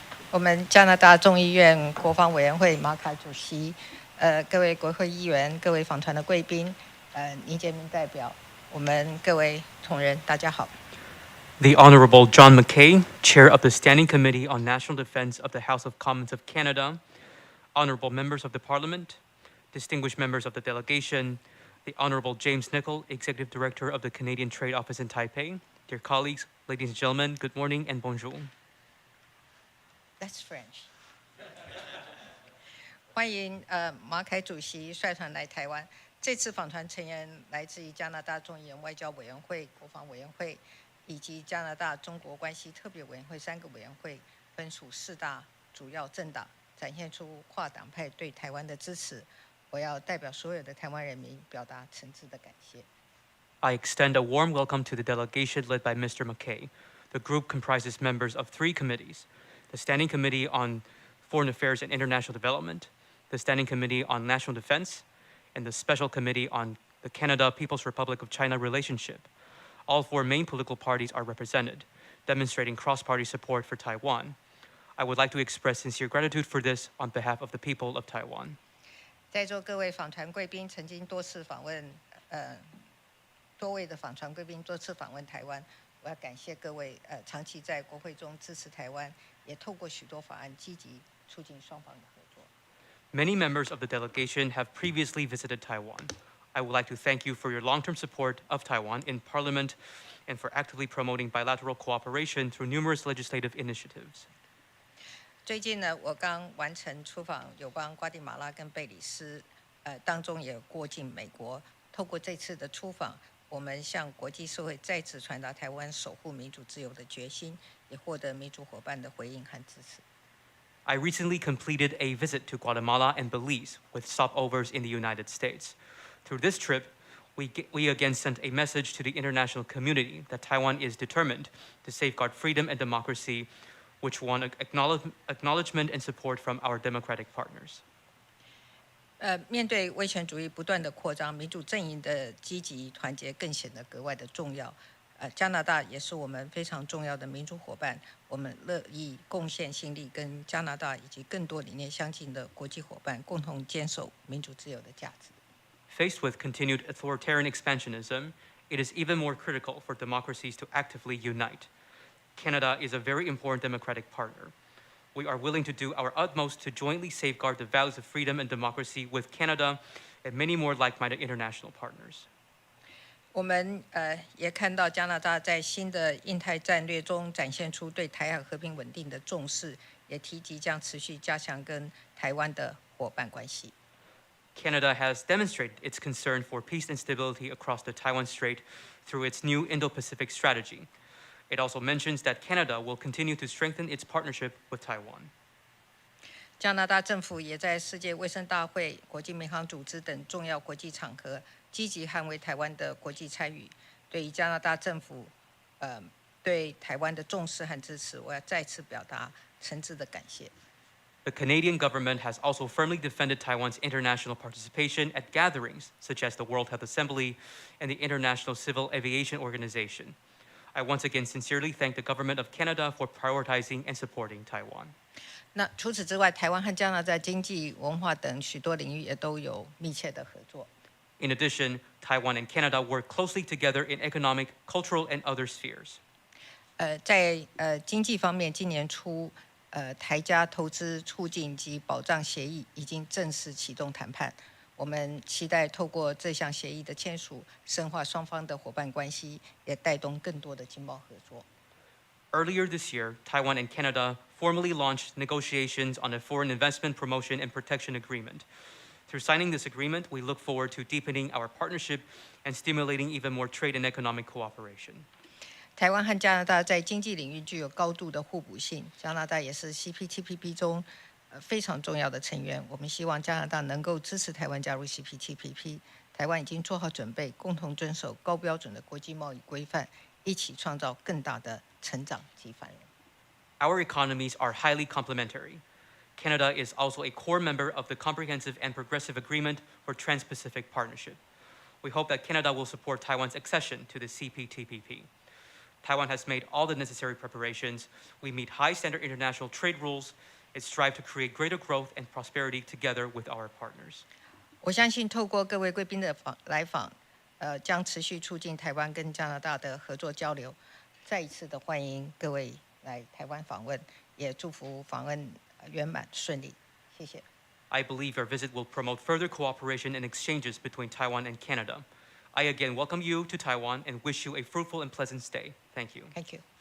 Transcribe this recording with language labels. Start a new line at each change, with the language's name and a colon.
Chinese: 我们加拿大众议院国防委员会马凯主席，各位国会议员，各位访团的贵宾，倪杰明代表，我们各位同仁，大家好。
English: The Honorable John McKay, Chair of the Standing Committee on National Defense of the House of Commons of Canada, Honorable Members of the Parliament, distinguished members of the delegation, the Honorable James Nicol, Executive Director of the Canadian Trade Office in Taipei, dear colleagues, ladies and gentlemen, good morning and bonjour. That's French.
Chinese: 欢迎马凯主席率团来台湾。这次访团成员来自于加拿大众议院外交委员会、国防委员会以及加拿大中国关系特别委员会3个委员会，分属4大主要政党，展现出跨党派对台湾的支持。我要代表所有的台湾人民表达诚挚的感谢。
English: I extend a warm welcome to the delegation led by Mr. McKay. The group comprises members of 3 committees: the Standing Committee on Foreign Affairs and International Development, the Standing Committee on National Defense, and the Special Committee on the Canada-People's Republic of China relationship. All 4 main political parties are represented, demonstrating cross-party support for Taiwan. I would like to express sincere gratitude for this on behalf of the people of Taiwan.
Chinese: 在座各位访团贵宾曾经多位的访团贵宾多次访问台湾，我要感谢各位长期在国会中支持台湾，也透过许多法案积极促进双方的合作。
English: Many members of the delegation have previously visited Taiwan. I would like to thank you for your long-term support of Taiwan in Parliament and for actively promoting bilateral cooperation through numerous legislative initiatives.
Chinese: 最近呢，我刚完成出访友邦瓜地马拉跟贝里斯，当中也过境美国。透过这次的出访，我们向国际社会再次传达台湾守护民主自由的决心，也获得民主伙伴的回应和支持。
English: I recently completed a visit to Guatemala and Belize with stopovers in the United States. Through this trip, we again sent a message to the international community that Taiwan is determined to safeguard freedom and democracy, which won acknowledgement and support from our democratic partners.
Chinese: 面对威权主义不断的扩张，民主阵营的积极团结更显得格外的重要。加拿大也是我们非常重要的民主伙伴，我们乐意贡献心力，跟加拿大以及更多理念相近的国际伙伴共同坚守民主自由的价值。
English: Faced with continued authoritarian expansionism, it is even more critical for democracies to actively unite. Canada is a very important democratic partner. We are willing to do our utmost to jointly safeguard the values of freedom and democracy with Canada and many more like-minded international partners.
Chinese: 我们也看到加拿大在新的印太战略中展现出对台海和平稳定的重视，也提及将持续加强跟台湾的伙伴关系。
English: Canada has demonstrated its concern for peace and stability across the Taiwan Strait through its new Indo-Pacific strategy. It also mentions that Canada will continue to strengthen its partnership with Taiwan.
Chinese: 加拿大政府也在世界卫生大会、国际民航组织等重要国际场合积极捍卫台湾的国际参与。对于加拿大政府对台湾的重视和支持，我要再次表达诚挚的感谢。
English: The Canadian government has also firmly defended Taiwan's international participation at gatherings such as the World Health Assembly and the International Civil Aviation Organization. I once again sincerely thank the government of Canada for prioritizing and supporting Taiwan.
Chinese: 那除此之外，台湾和加拿大经济、文化等许多领域也都有密切的合作。
English: In addition, Taiwan and Canada work closely together in economic, cultural, and other spheres.
Chinese: 在经济方面，今年初，台加投资促进及保障协议已经正式启动谈判。我们期待透过这项协议的签署，深化双方的伙伴关系，也带动更多的经贸合作。
English: Earlier this year, Taiwan and Canada formally launched negotiations on a foreign investment promotion and protection agreement. Through signing this agreement, we look forward to deepening our partnership and stimulating even more trade and economic cooperation.
Chinese: 台湾和加拿大在经济领域具有高度的互补性，加拿大也是 CPTPP 中非常重要的成员。我们希望加拿大能够支持台湾加入 CPTPP。台湾已经做好准备，共同遵守高标准的国际贸易规范，一起创造更大的成长及繁荣。
English: Our economies are highly complementary. Canada is also a core member of the Comprehensive and Progressive Agreement for Trans-Pacific Partnership. We hope that Canada will support Taiwan's accession to the CPTPP. Taiwan has made all the necessary preparations. We meet high standard international trade rules. It strives to create greater growth and prosperity together with our partners.
Chinese: 我相信透过各位贵宾的来访，将持续促进台湾跟加拿大的合作交流。再一次的欢迎各位来台湾访问，也祝福访问圆满顺利。谢谢。
English: I believe your visit will promote further cooperation and exchanges between Taiwan and Canada. I again welcome you to Taiwan and wish you a fruitful and pleasant stay. Thank you. Thank you.